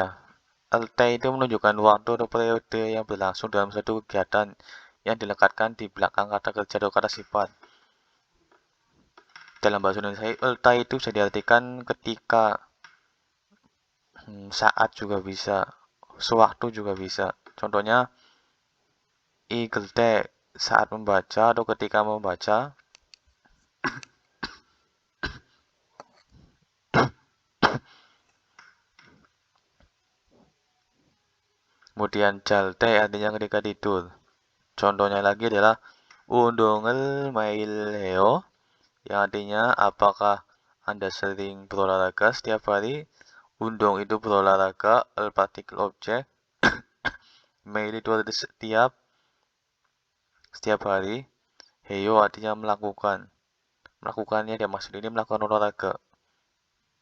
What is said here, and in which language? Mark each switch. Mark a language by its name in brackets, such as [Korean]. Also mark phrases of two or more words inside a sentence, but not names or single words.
[Indonesian] LT itu menunjukkan waktu atau periode yang berlangsung dalam satu kegiatan yang dilekatkan di belakang kata kerja atau kata sifat. Dalam bahasa Indonesia, LT itu bisa diartikan ketika, saat juga bisa, sewaktu juga bisa. Contohnya, [Korean] 읽을 때 [Indonesian] saat membaca atau ketika membaca. Kemudian [Korean] 잘 때 [Indonesian] artinya ketika tidur. Contohnya lagi adalah [Korean] 운동을 매일 해요. [Indonesian] Yang artinya apakah Anda sering berolahraga setiap hari? Undong itu berolahraga, partikel objek. Mail itu artinya setiap hari. Heyo artinya melakukan. Melakukannya dia maksud ini melakukan olahraga.